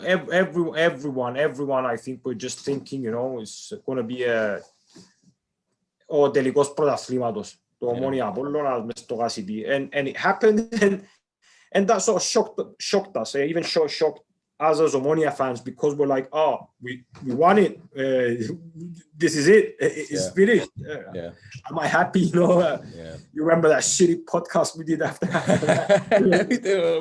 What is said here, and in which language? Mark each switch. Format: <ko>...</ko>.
<en>Everyone, I think, were just thinking, it's going to be</en> <el>ο τελικός πρωταθλήματος. Το Ομόνοια Απόλλωνας μες στο Gasipi.</el> <en>And it happened, and that sort of shocked us. It even shocked us as Omonia fans, because we're like, we won it. This is it. It's finished. Am I happy? You remember that shitty podcast we did after that?</en>